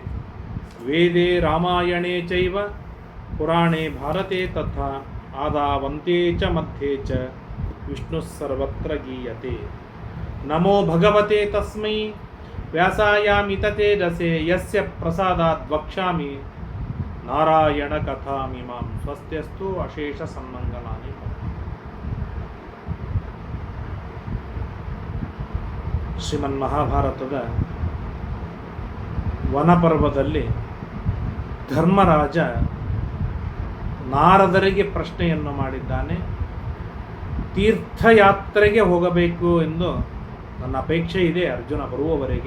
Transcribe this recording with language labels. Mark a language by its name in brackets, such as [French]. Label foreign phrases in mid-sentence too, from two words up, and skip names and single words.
[Sanskrit] वेदे रामायणे चैव पुराणे भारते तथा आदावन्ते च मध्ये च विष्णुः सर्वत्र गीयते. नमो भगवते तस्मै व्यासायामित तेजसे यस्य प्रसादात् वक्ष्यामि नारायणकथामिमां. स्वस्त्यस्तु. अशेष सन्मंगलानि. [Kannada] ಶ್ರೀಮನ್ಮಹಾಭಾರತದ ವನಪರ್ವದಲ್ಲಿ ಧರ್ಮರಾಜ ನಾರದರಿಗೆ ಪ್ರಶ್ನೆಯನ್ನು ಮಾಡಿದ್ದಾನೆ. ತೀರ್ಥಯಾತ್ರೆಗೆ ಹೋಗಬೇಕು ಎಂದು ನನ್ನ ಅಪೇಕ್ಷೆ ಇದೆ ಅರ್ಜುನ ಬರುವವರೆಗೆ.